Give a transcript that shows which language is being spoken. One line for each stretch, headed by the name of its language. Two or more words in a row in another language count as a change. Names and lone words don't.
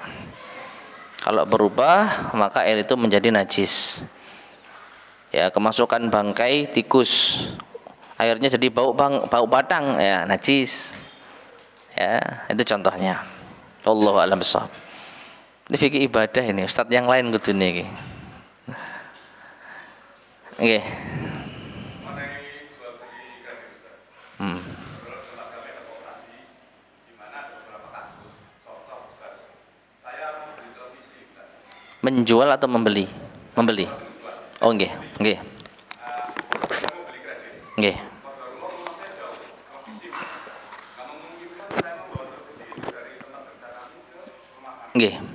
Indonesian: Kalau berubah maka air itu menjadi najis. Ya, kemasukan bangkai tikus, airnya jadi bau batang, ya najis. Ya, itu contohnya.
Arabic: والله أعلم بالصواب.
Indonesian: Ini fikih ibadah ini, ustaz yang lain
Javanese: kudu niki.
Indonesian: Nggih. Menjual atau membeli? Membeli.
Javanese: Oh nggih, nggih. Nggih. Nggih.